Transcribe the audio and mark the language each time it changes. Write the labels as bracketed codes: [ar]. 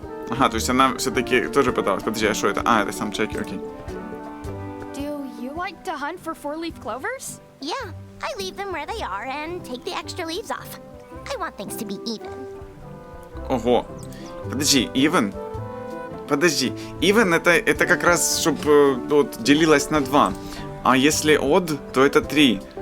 [ru] Ага, то есть она все-таки тоже пыталась. Подожди, а что это? Это сам чеки, окей. [en] Do you like to hunt for four-leaf clovers? Yeah, I leave them where they are and take the extra leaves off. I want things to be even. [ru] Ого. Подожди, even? Подожди. Even это как раз, чтобы вот, делилось на 2. А если odd, то это 3.